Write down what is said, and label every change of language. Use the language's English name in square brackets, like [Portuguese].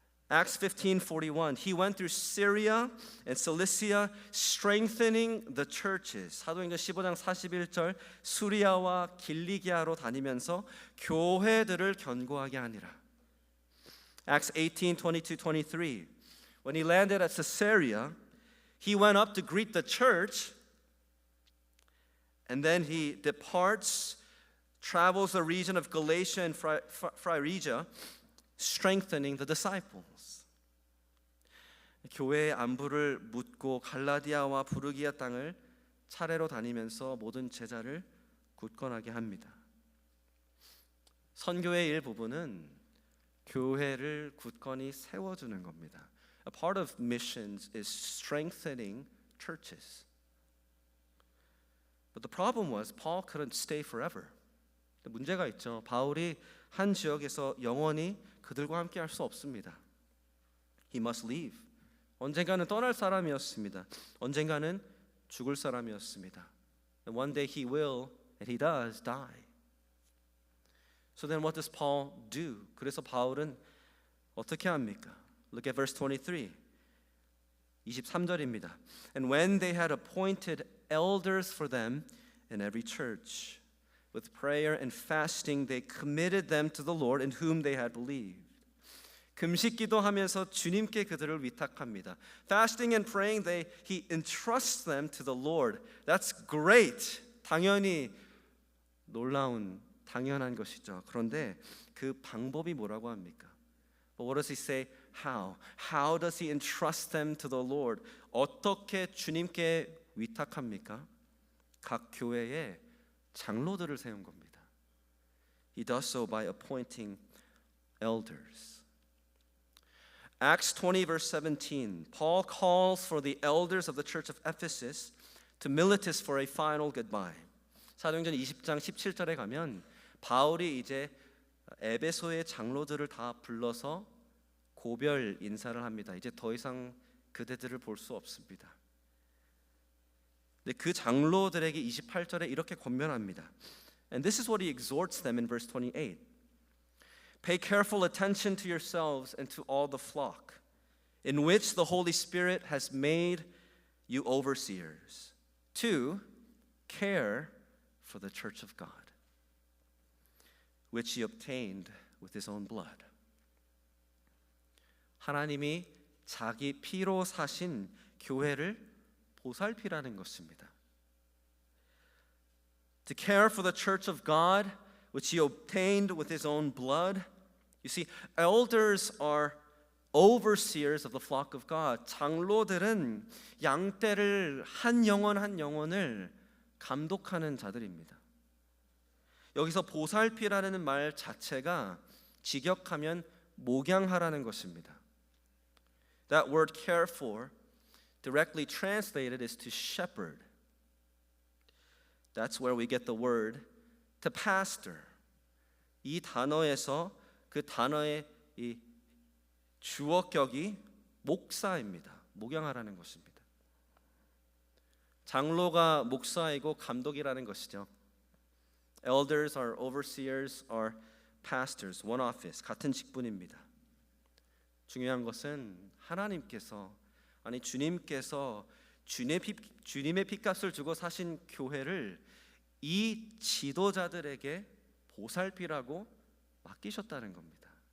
[English] Acts 15:41. He went through Syria and Cilicia, strengthening the churches. [Korean] 사도행전 15장 41절 수리아와 길리기아로 다니면서 교회들을 견고하게 하니라. [English] Acts 18:22-23. When he landed at Caesarea, he went up to greet the church, and then he departs, travels the region of Galatia and Phrygia, strengthening the disciples. [Korean] 교회의 안부를 묻고 갈라디아와 부르기아 땅을 차례로 다니면서 모든 제자를 굳건하게 합니다. 선교의 일부분은 교회를 굳건히 세워주는 겁니다. [English] A part of missions is strengthening churches. But the problem was Paul couldn't stay forever. [Korean] 문제가 있죠. 바울이 한 지역에서 영원히 그들과 함께 할 수 없습니다. [English] He must leave. [Korean] 언젠가는 떠날 사람이었습니다. 언젠가는 죽을 사람이었습니다. [English] And one day he will, and he does, die. So then what does Paul do? [Korean] 그래서 바울은 어떻게 합니까? [English] Look at verse 23. [Korean] 23절입니다. [English] And when they had appointed elders for them in every church, with prayer and fasting, they committed them to the Lord in whom they had believed. [Korean] 금식 기도하면서 주님께 그들을 위탁합니다. [English] Fasting and praying, he entrusts them to the Lord. That's great. [Korean] 당연히 놀라운 당연한 것이죠. 그런데 그 방법이 뭐라고 합니까? [English] But what does he say? How? How does he entrust them to the Lord? [Korean] 어떻게 주님께 위탁합니까? 각 교회에 장로들을 세운 겁니다. [English] He does so by appointing elders. Acts 20 verse 17. Paul calls for the elders of the church of Ephesus to Miletus for a final goodbye. [Korean] 사도행전 20장 17절에 가면 바울이 이제 에베소의 장로들을 다 불러서 고별 인사를 합니다. 이제 더 이상 그대들을 볼 수 없습니다. 근데 그 장로들에게 28절에 이렇게 권면합니다. [English] And this is what he exhorts them in verse 28. Pay careful attention to yourselves and to all the flock, in which the Holy Spirit has made you overseers, to care for the church of God, which he obtained with his own blood. [Korean] 하나님이 자기 피로 사신 교회를 보살피라는 것입니다. [English] To care for the church of God, which he obtained with his own blood. You see, elders are overseers of the flock of God. [Korean] 장로들은 양떼를 한 영혼 한 영혼을 감독하는 자들입니다. 여기서 보살피라는 말 자체가 직역하면 목양하라는 것입니다. [English] That word care for directly translated is to shepherd. That's where we get the word to pastor. [Korean] 이 단어에서 그 단어의 이 주어격이 목사입니다. 목양하라는 것입니다. 장로가 목사이고 감독이라는 것이죠. [English] Elders are overseers are pastors. One office. [Korean] 같은 직분입니다. 중요한 것은 하나님께서 아니 주님께서 주님의 피값을 주고 사신 교회를 이 지도자들에게 보살피라고 맡기셨다는 겁니다.